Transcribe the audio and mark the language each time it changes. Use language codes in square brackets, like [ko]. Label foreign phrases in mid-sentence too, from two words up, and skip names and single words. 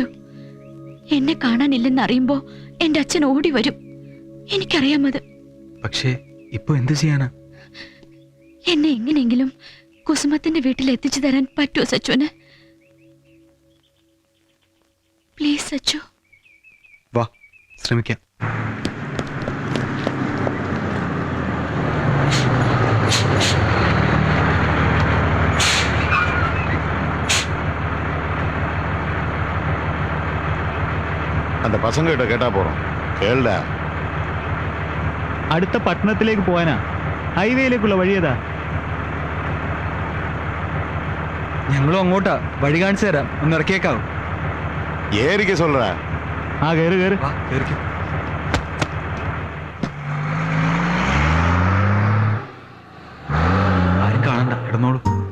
[ml] എന്നെ കാണാനില്ലെന്ന് അറിയുമ്പോ എന്റെ അച്ഛൻ ഓടി വരും. എനിക്കറിയാമത്. പക്ഷേ ഇപ്പൊ എന്ത് ചെയ്യാനാ? എന്നെ എങ്ങനെയെങ്കിലും കുസുമത്തിന്റെ വീട്ടിൽ എത്തിച്ചു തരാൻ പറ്റുമോ സച്ചുവിന്? പ്ലീസ് സച്ചു. വാ, ശ്രമിക്കാം. [ta] அந்த பசங்க கிட்ட கேட்டா போறோம். கேளுடா. [ml] അടുത്ത പട്ടണത്തിലേക്ക് പോകാനാ. ഹൈവേയിലേക്കുള്ള വഴിയേതാ? ഞങ്ങളും അങ്ങോട്ടാ. വഴി കാണിച്ചു തരാം. ഒന്ന് ഇറക്കിയേക്കാവും. [ta] ஏறிக்க சொல்ற. [ml] ആ കയറി കയറി. വാ, കേറിക്കോ. ആരും കാണണ്ട, കിടന്നോളൂ.